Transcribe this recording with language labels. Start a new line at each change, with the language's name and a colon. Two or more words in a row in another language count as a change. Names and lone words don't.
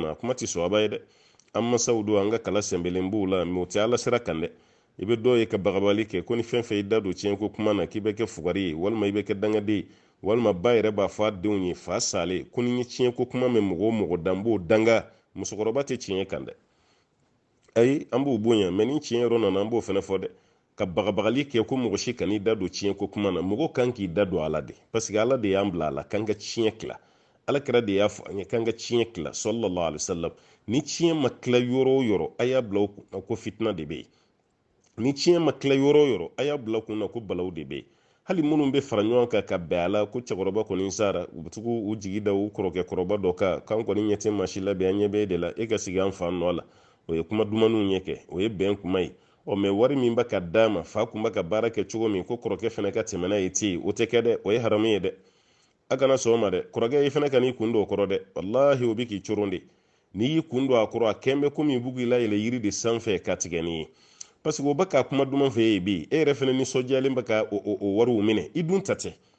Bambara: na kuma tɛ sɔn a ba ye dɛ an masaw don an ka kala sɛnbɛlen b'u la mɛ o tɛ ala sira kan dɛ i bɛ dɔw ye ka bagabali kɛ ko ni fɛn fɛn i da don tiɲɛ ko kuma na k'i bɛ kɛ fugari ye walima i bɛ kɛ dangaden ye walima ba yɛrɛ b'a fɔ a denw ye fa salen ko ni tiɲɛ ko kuma mɛn mɔgɔ o mɔgɔ dan b'o danga musokɔrɔba tɛ tiɲɛ kan dɛ ayi an b'o bonya mɛ ni tiɲɛ yɔrɔ nana an b'o fana fɔ dɛ ka bagabagali kɛ ko mɔgɔ si kan'i da don tiɲɛ ko kuma na mɔgɔ kan k'i da don ala de
French: parce que
Bambara: ala de y'an bila a la k'an ka tiɲɛ tila ala kɛra de y'a fɔ an ye k'an ka tiɲɛ tila
Arabic: صلى الله عليه وسلم
Bambara: ni tiɲɛ ma tila yɔrɔ o yɔrɔ a y'a bila ko fitina de bɛ yen ni tiɲɛ ma tila yɔrɔ o yɔrɔ a y'a bila kun na ko balaw de bɛ yen hali minnu bɛ fara ɲɔgɔn kan ka bɛn a la ko cɛkɔrɔba kɔni sara u bɛ tugu u jigi da u kɔrɔkɛ kɔrɔba dɔ kan k'an kɔni ɲɛ tɛ maa si la bi an ɲɛ bɛ e de la e ka sigi an fa nɔ la o ye kuma dumanniw ɲɛ kɛ o ye bɛn kuma ye mɛ wari min bɛ ka d'a ma fa kun bɛ ka baara kɛ cogo min ko kɔrɔkɛ fana ka tɛmɛ n'a ye ten o tɛ kɛ dɛ o ye haramu ye dɛ a kana sɔn o ma dɛ kɔrɔkɛ i fana ka n'i kun don o kɔrɔ dɛ walahi o bɛ k'i coron de n'i y'i kun don a kɔrɔ a kɛn bɛ komi i b'u k'i layɛlɛ yiri de sanfɛ ka tigɛ nin ye
French: parce que
Bambara: o bɛ ka kuma duman fɛ ye bi e yɛrɛ fana nisɔndiyalen bɛ ka o wariw minɛ i dun ta tɛ